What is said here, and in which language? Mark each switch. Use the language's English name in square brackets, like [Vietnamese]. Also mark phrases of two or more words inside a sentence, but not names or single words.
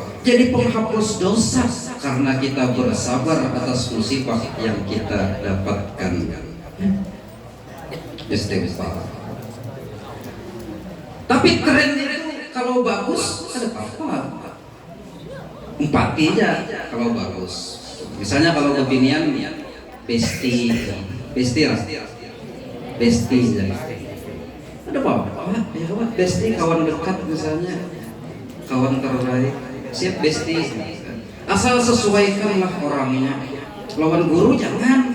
[Indonesian] Jadi penghapus dosa karena kita bersabar atas musibah yang kita dapatkan. Istighfar. Tapi tren itu kalau bagus ada apa? Empati aja kalau bagus. [Banjar] Misalnya kalau kebinian besti, besti lah, besti jadi. [Indonesian] Ada apa? Ya apa? Besti kawan dekat misalnya, kawan terbaik. Siap besti. Asal sesuaikanlah orangnya. [Banjar] Lawan guru jangan.